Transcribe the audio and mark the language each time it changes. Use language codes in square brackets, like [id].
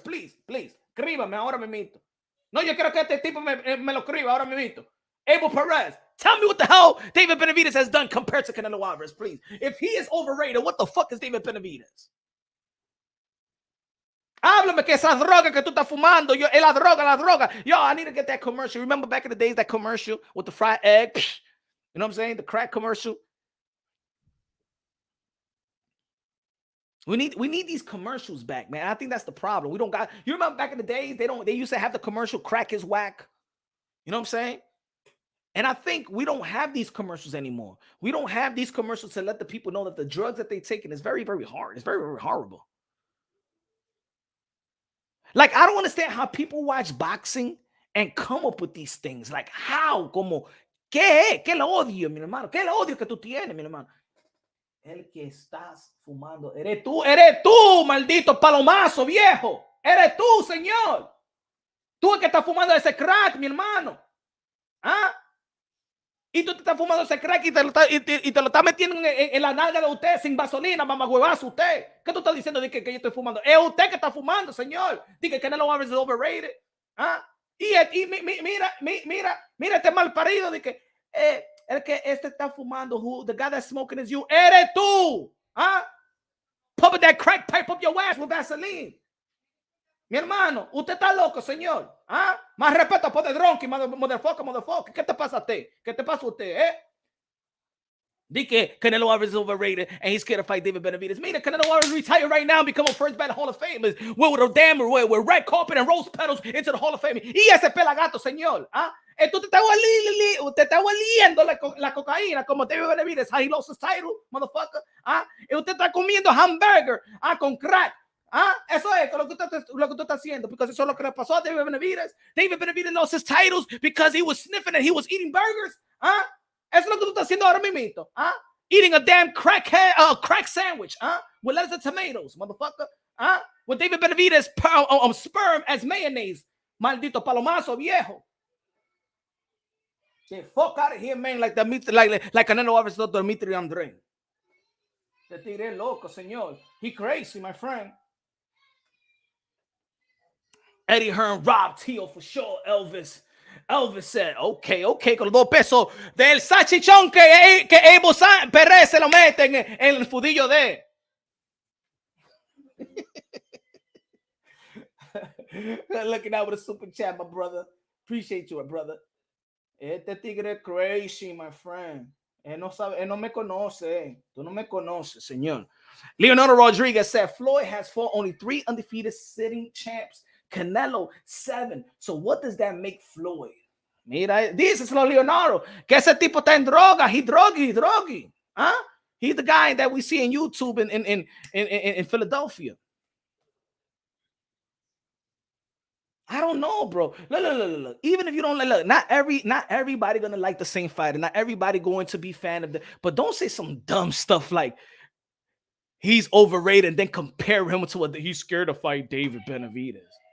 [es] Please, escríbame ahora mismo. No, yo quiero que este tipo me lo escriba ahora mismo. [en] Abel Perez, tell me what the hell David Benavidez has done compared to Canelo Alvarez, please. If he is overrated, what the fuck is David Benavidez? [es] Háblame que esa droga que tú estás fumando, yo, la droga. [en] Yo, I need to get that commercial. Remember back in the days, that commercial with the fried egg? You know what I'm saying? The crack commercial. We need these commercials back, man. I think that's the problem. We don't got, you remember back in the days, they used to have the commercial crack is whack. You know what I'm saying? And I think we don't have these commercials anymore. We don't have these commercials to let the people know that the drugs that they're taking is very, very hard. It's very, very horrible. Like, I don't understand how people watch boxing and come up with these things. Like, how? [es] Como, ¿qué el odio, mi hermano? ¿Qué el odio que tú tienes, mi hermano? El que estás fumando. Eres tú, maldito palomazo, viejo. Eres tú, señor. Tú el que estás fumando ese crack, mi hermano. Y tú te estás fumando ese crack y te lo estás metiendo en la nalga de usted sin vaselina, mamahuevazo usted. ¿Qué tú estás diciendo de que yo estoy fumando? Es usted que está fumando, señor. Dice que Canelo Alvarez es overrated. Y mira este mal parido de que el que este está fumando, [en] the guy that's smoking is you. [es] Eres tú. [en] Pump that crack pipe up your ass with Vaseline. [es] Mi hermano, usted está loco, señor. Más respeto por the drunky, motherfucker. ¿Qué te pasa a usted? ¿Qué te pasa a usted, Di que Canelo Alvarez [en] is overrated and he's scared to fight David Benavidez. Mira, Canelo Alvarez retire right now and become a first ballot Hall of Fame. With a damn with red carpet and rose petals into the Hall of Fame. [es] Y ese pelagato, señor. Tú te está oliendo la cocaína como David Benavidez. [en] How he lost his title, motherfucker. [es] Y usted está comiendo hamburger con crack. Eso es lo que tú estás haciendo, because eso es lo que le pasó a David Benavidez. [en] David Benavidez lost his titles because he was sniffing and he was eating burgers. [es] Eso es lo que tú estás haciendo ahora mismo. [en] Eating a damn crack sandwich. With lettuce and tomatoes, motherfucker. With David Benavidez sperm as mayonnaise. [es] Maldito palomazo viejo. [en] Get fuck out of here, man. Like Canelo Alvarez to Dimitri Andre. [es] Te tiré loco, señor. [en] He crazy, my friend. Eddie Hearn robbed Tio for sure, Elvis. [es] Elvis said, ok, con los 2 pesos del salchichón que Abel Pérez se lo mete en el fudillo de. [en] Looking out with a super chat, my brother. Appreciate you, my brother. [es] Este tigre [en] crazy, my friend. [es] Él no sabe, él no me conoce. Tú no me conoces, señor. [en] Leonardo Rodriguez said Floyd has fought only 3 undefeated sitting champs. Canelo 7. So what does that make Floyd? [es] Mira, díselo Leonardo, que ese tipo está en droga. [en] He drogi. Huh? He's the guy that we see in YouTube in Philadelphia. I don't know, bro. Look. Even if you don't look, not everybody gonna like the same fighter. Not everybody going to be fan of the. But don't say some dumb stuff like he's overrated and then compare him to what he's scared to fight David Benavidez.